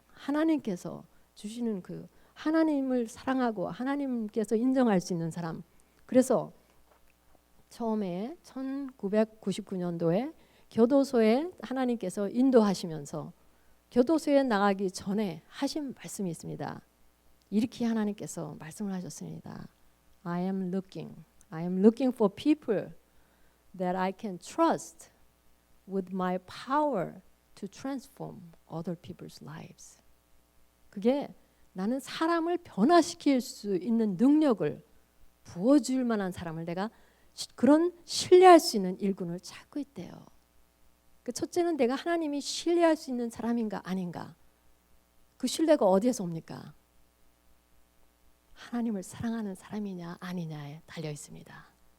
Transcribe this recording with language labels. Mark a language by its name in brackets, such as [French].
[Korean] 하나님께서 주시는 그 하나님을 사랑하고 하나님께서 인정할 수 있는 사람. 그래서 처음에 1999년도에 교도소에 하나님께서 인도하시면서 교도소에 나가기 전에 하신 말씀이 있습니다. 이렇게 하나님께서 말씀을 하셨습니다. [English] I am looking for people that I can trust with my power to transform other people's lives. [Korean] 그게 나는 사람을 변화시킬 수 있는 능력을 부어줄 만한 사람을 내가 그런 신뢰할 수 있는 일꾼을 찾고 있대요. 그 첫째는 내가 하나님이 신뢰할 수 있는 사람인가 아닌가. 그 신뢰가 어디에서 옵니까? 하나님을 사랑하는 사람이냐 아니냐에 달려 있습니다.